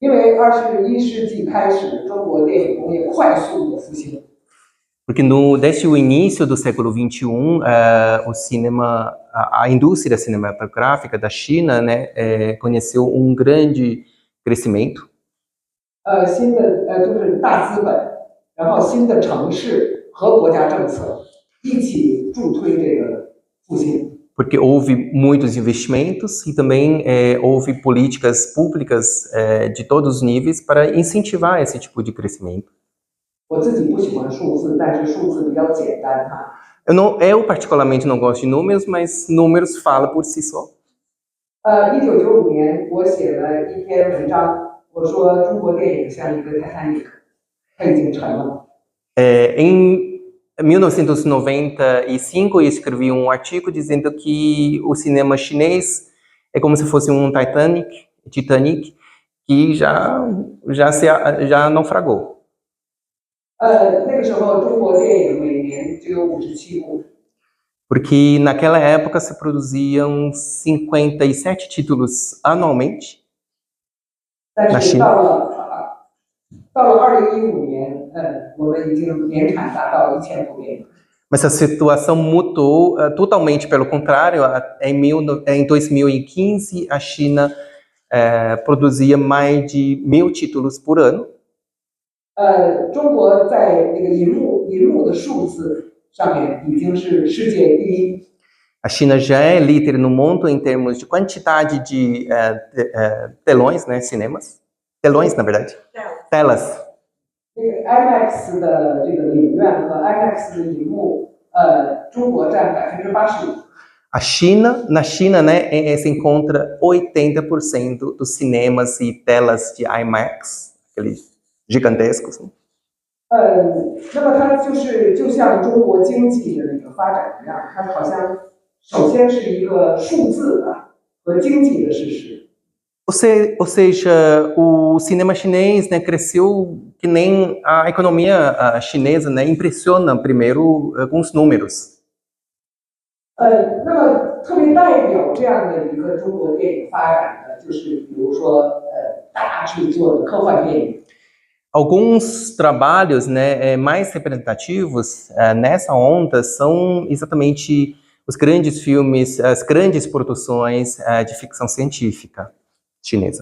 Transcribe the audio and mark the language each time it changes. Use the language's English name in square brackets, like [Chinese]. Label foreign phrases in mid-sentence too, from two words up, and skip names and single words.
[Chinese] 因为21世纪开始，中国电影工业快速的复兴。 [Portuguese] Porque desde o início do século XXI, o cinema, a indústria cinematográfica da China, né, conheceu um grande crescimento. [Chinese] 新的就是大资本，然后新的城市和国家政策一起助推这个复兴。 [Portuguese] Porque houve muitos investimentos e também houve políticas públicas de todos os níveis para incentivar esse tipo de crescimento. [Chinese] 我自己不喜欢数字，但是数字比较简单哈。 [Portuguese] Eu particularmente não gosto de números, mas números falam por si só. [Chinese] 1995 年，我写了一篇文章，我说中国电影像一个 Titanic， 它已经沉了。 [Portuguese] Em 1995, eu escrevi um artigo dizendo que o cinema chinês é como se fosse um Titanic que já naufragou. [Chinese] 那个时候中国电影每年只有57部。 [Portuguese] Porque naquela época se produziam 57 títulos anualmente. [Chinese] 但是到了2015年，我们已经年产达到1000部电影。 [Portuguese] Mas a situação mudou totalmente pelo contrário. Em 2015, a China produzia mais de 1000 títulos por ano. [Chinese] 中国在那个银幕的数字上面已经是世界第一。 [Portuguese] A China já é líder no mundo em termos de quantidade de telões, né, cinemas. Telões, na verdade. Telas. [Chinese] 这个 IMAX 的这个影院和 IMAX 的银幕，中国占85%。 [Portuguese] Na China, né, se encontra 80% dos cinemas e telas de IMAX, aqueles gigantescos. [Chinese] 那么它就像中国经济的那个发展一样，它好像首先是一个数字和经济的事实。 [Portuguese] Ou seja, o cinema chinês, né, cresceu que nem a economia chinesa, né, impressiona primeiro com os números. [Chinese] 那么特别代表这样的一个中国电影发展的，就是比如说大制作的科幻电影。 [Portuguese] Alguns trabalhos, né, mais representativos nessa onda são exatamente os grandes filmes, as grandes produções de ficção científica chinesa.